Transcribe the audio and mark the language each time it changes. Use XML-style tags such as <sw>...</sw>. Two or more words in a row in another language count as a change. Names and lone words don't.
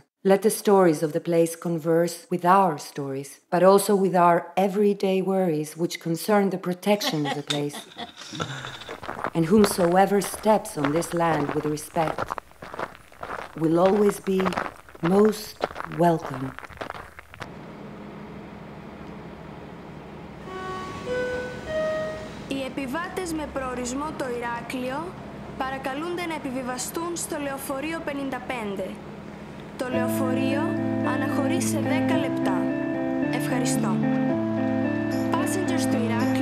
<en>Let the stories of the place converse with our stories, but also with our everyday worries which concern the protection of the place. And whomsoever steps on this land with respect will always be most welcome.</en> <el>Οι επιβάτες με προορισμό το Ηράκλειο παρακαλούνται να επιβιβαστούν στο λεωφορείο 55. Το λεωφορείο αναχωρεί σε 10 λεπτά. Ευχαριστώ.</el> <en>Passengers to Iraq</en>